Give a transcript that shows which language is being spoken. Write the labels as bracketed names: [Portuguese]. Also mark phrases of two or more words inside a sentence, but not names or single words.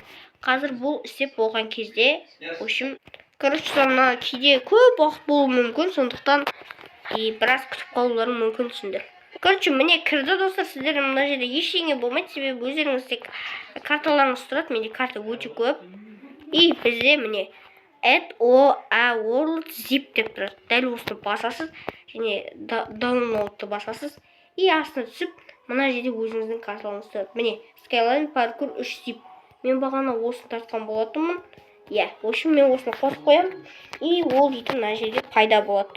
[Kazakh] Қазір бұл істеп болған кезде, мына кейде көп уақыт болуы мүмкін, сондықтан біраз күтіп қалулары мүмкін түсіндір. Міне кірді, достар, сіздер мына жерде ештеңе болмайды, себебі өздеріңіз тек карталарыңыз тұрады, менде карта өте көп. И бізде міне [English] add world zip [Kazakh] деп тұрады. Дәл осыны басасыз, және downloadты басасыз. И астына түсіп, мына жерде өзіңіздің карталарыңыз тұрады. Міне Skyline паркур 3 zip. Мен бағана осыны тартқан болатынмын. Иә, үшін мен осыны қосып қоям, и ол дейтін мына жерде пайда болады.